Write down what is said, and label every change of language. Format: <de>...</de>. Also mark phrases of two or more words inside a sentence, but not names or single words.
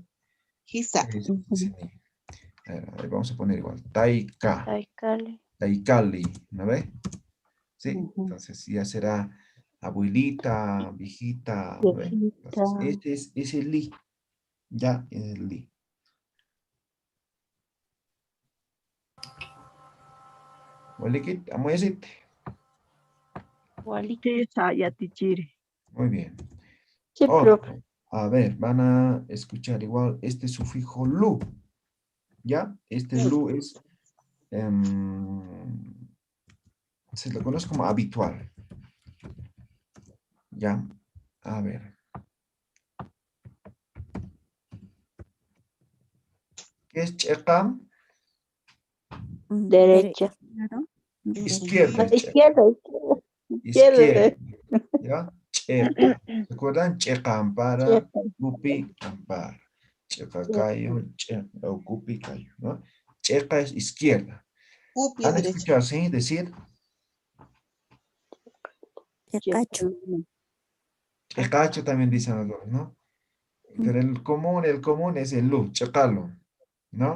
<ay>Hisa.</ay> <es>Sí. Ahí vamos a poner igual, taika, Taikali. taikali, ¿no ve? Sí, entonces ya será abuelita, viejita, ¿no ve? Entonces, este es el li, ya el li.</es> <ay>Walikit, amuesit. Walita yatichiri.</ay> <es>Muy bien. Sí, Otro. profe. A ver, van a escuchar igual este sufijo lu. ¿Ya? Este lu es, se lo conoce como habitual. ¿Ya? A ver. ¿Qué es chekam? Derecha. Izquierda. es chekam. Izquierda. Izquierda. ¿Ya? Cheka. ¿Recuerdan?</es> <ay>Cheka ampara, gupi ampara. Cheka cayo, cheka gupi cayo,</ay> <es>¿no? Cheka es izquierda. Upi ¿Han derecha. escuchado así decir? Chekacho también dicen algunos, ¿no? Pero el común es el lu, checalo, ¿no?</es>